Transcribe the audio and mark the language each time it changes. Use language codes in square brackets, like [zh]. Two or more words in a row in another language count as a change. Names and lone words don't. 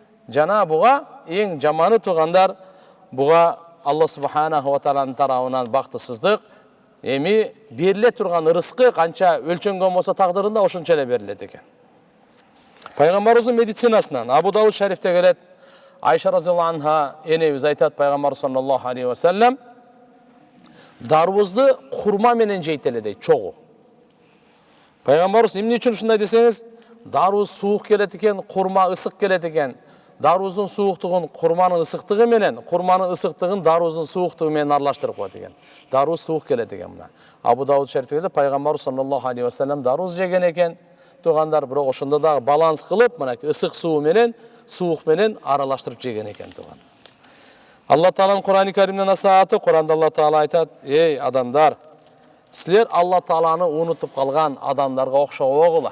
[ky] Жана буга эң жаманы туугандар, буга Алла [ar] سبحانه وتعالى [ky] тарабынан бактысыздык. Эми бериле турган рызкы канча өлчөнгөн болсо тагдырында ошончо эле берилет экен. Пайгамбарыбыздын медицинасынан Абу Дауд шарифте келет. Айша [ar] رضي الله عنها [ky] энебиз айтат, пайгамбар [ar] صلى الله عليه وسلم [ky] дарыбызды курма менен жейт эле дейт, чогуу. Пайгамбарыбыз эмне үчүн ушундай десеңиз, дарыбыз суук келет экен, курма ысык келет экен. Дарыбыздын сууктугун курманын ысыктыгы менен, курманын ысыктыгын дарыбыздын сууктугу менен аралаштырып коет экен. Дарыбыз суук келет экен мына. Абу Дауд шарифте пайгамбар [ar] صلى الله عليه وسلم [ky] дарыбыз жеген экен. Тугандар, бирок ошондо дагы баланс кылып, мына ысык суу менен, суук менен аралаштырып жеген экен туган. Алла Тааланын Кур'ан-ы Каримдин асааты, Кур'анда Алла Таала айтат: "Эй адамдар, силер Алла Тааланы унутуп калган адамдарга окшобогула.